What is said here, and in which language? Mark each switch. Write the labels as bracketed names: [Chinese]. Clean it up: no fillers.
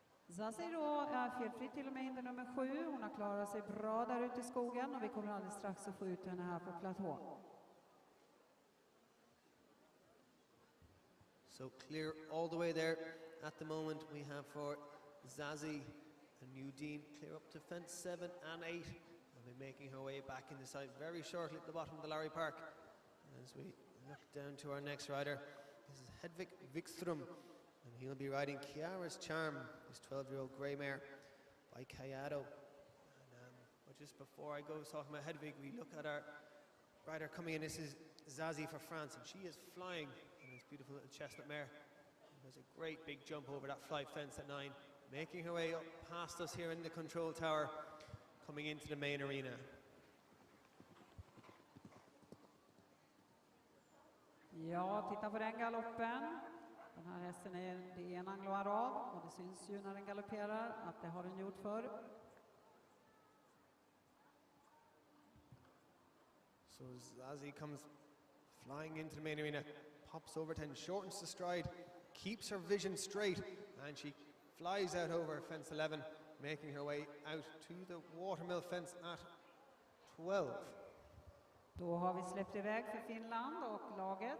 [Swedish] Zazie då är felfri till och med hinder nummer 7. Hon har klarat sig bra där ute i skogen och vi kommer alldeles strax att få ut henne här på platå. [English] So clear all the way there. At the moment we have for Zazie and Udine clear up to fence 7 and 8. And we're making her way back in the side very shortly at the bottom of the Larry Park. As we look down to our next rider, this is Hedvig Vickstrom. And he'll be riding Chiara's Charm, this 12-year-old grey mare by Cayado. But just before I go talking about Hedvig, we look at our rider coming in. This is Zazie for France, and she is flying in this beautiful little chestnut mare. There's a great big jump over that flight fence at 9, making her way up past us here in the control tower, coming into the main arena. [Swedish] Ja, titta på den galoppen. Den här hästen det är en anglo-arab och det syns ju när den galopperar att det har den gjort förr. [English] So Zazie comes flying into the main arena, pops over 10, shortens the stride, keeps her vision straight, and she flies out over fence 11, making her way out to the watermill fence at 12. [Swedish] Då har vi släppt iväg för Finland och laget.